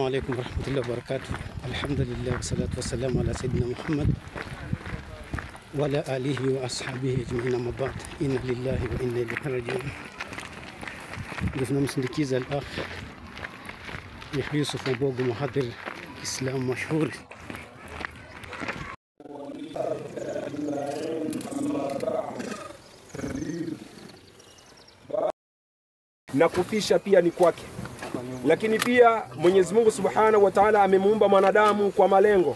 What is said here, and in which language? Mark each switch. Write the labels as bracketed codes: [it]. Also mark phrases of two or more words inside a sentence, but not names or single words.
[ar] عليكم ورحمة الله وبركاته. الحمد لله والصلاة والسلام على سيدنا محمد وعلى آله وأصحابه أجمعين. أما بعد، إنا لله وإنا إليه راجعون. [sw] tunamsindikiza al-akh Yusuf Mbogo, [ar] محاضر إسلام مشهور. [sw] Na kufisha pia ni kwake, lakini pia Mwenyezi Mungu [ar] سبحانه وتعالى [sw] amemuumba mwanadamu kwa malengo.